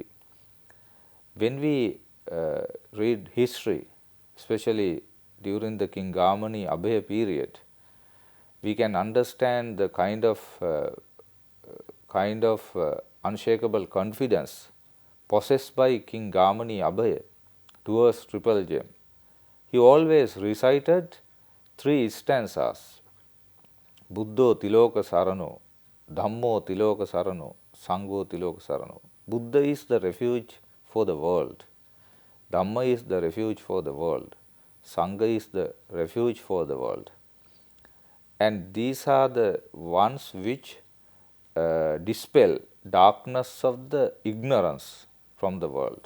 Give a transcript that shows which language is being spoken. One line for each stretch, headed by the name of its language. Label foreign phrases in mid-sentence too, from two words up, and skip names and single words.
English: When we read history, especially during the King Gamani Abhaya period, we can understand the kind of unshakable confidence possessed by King Gamani Abhaya towards triple gem. He always recited 3 stanzas:
Pali: Buddho Tiloka Sarano, Dhammo Tiloka Sarano, Sangho Tiloka Sarano.
English: Buddha is the refuge for the world. Dhamma is the refuge for the world. Sangha is the refuge for the world. And these are the ones which dispel darkness of the ignorance from the world.